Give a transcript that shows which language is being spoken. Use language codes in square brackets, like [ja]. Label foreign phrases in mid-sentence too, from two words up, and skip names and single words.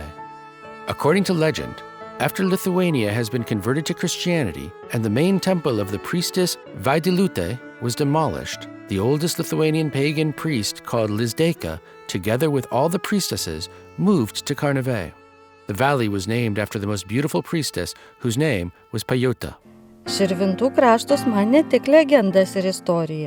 [en] According to legend, after Lithuania has been converted to Christianity and the main temple of the priestess Vaidilutė was demolished, the oldest Lithuanian pagan priest called Lizdeika, together with all the priestesses, moved to Karnavė. The valley was named after the most beautiful priestess, whose name was Pajota. [lt] Širvintų kraštas man ne tik legendas ir istorija.